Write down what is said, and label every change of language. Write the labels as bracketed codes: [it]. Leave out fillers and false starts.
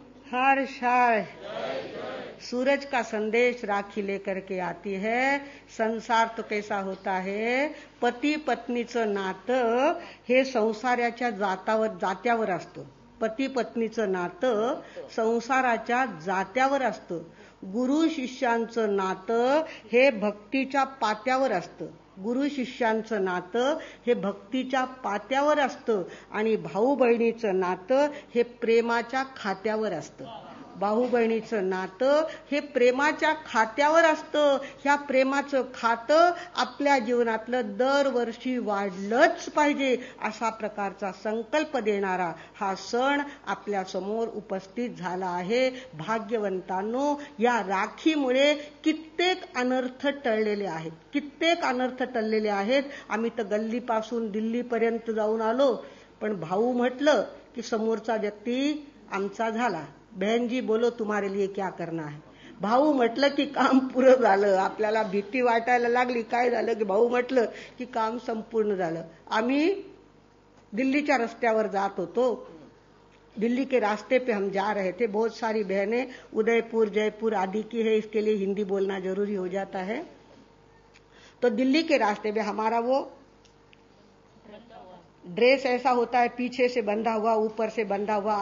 [hi] हर साल सूरज का संदेश राखी लेकर के आती है। संसार तो कैसा होता है, [mr] पती पत्नीचं नातं हे संसाराच्या जात्यावर असतं. पती पत्नीचं नातं संसाराच्या जात्यावर असतं. गुरु शिष्यांचं नातं हे भक्तीच्या पात्यावर असतं. गुरु शिष्यांचं नातं हे भक्तीच्या पात्यावर असतं आणि भाऊ बहिणीचं नातं हे प्रेमाच्या खात्यावर असतं. भाऊ बहिणीचं नातं हे प्रेमाच्या खात्यावर असतं. ह्या प्रेमाचं खातं आपल्या जीवनातलं दरवर्षी वाढलंच पाहिजे अशा प्रकारचा संकल्प देणारा हा सण आपल्या समोर उपस्थित झाला आहे. भाग्यवंतांनो, या राखीमुळे कित्येक अनर्थ टळलेले आहेत. कित्येक अनर्थ टळलेले आहेत. आम्ही तर गल्लीपासून दिल्लीपर्यंत जाऊन आलो, पण भाऊ म्हटलं की समोरचा व्यक्ती आमचा झाला. [hi] बहन जी बोलो तुम्हारे लिए क्या करना है. [mr] भाऊ म्हटलं की काम पुरं झालं. आपल्याला भीती वाटायला लागली. काय झालं की भाऊ म्हटलं की काम संपूर्ण झालं. आम्ही दिल्लीच्या रस्त्यावर जात होतो. [hi] दिल्ली के रास्ते पे हम जा रहे थे. बहुत सारी बहनें उदयपुर जयपुर आदि की है, इसके लिए हिंदी बोलना जरूरी हो जाता है. तो दिल्ली के रास्ते पे हमारा वो ड्रेस ऐसा होता है, पीछे से बंधा हुआ ऊपर से बंधा हुआ.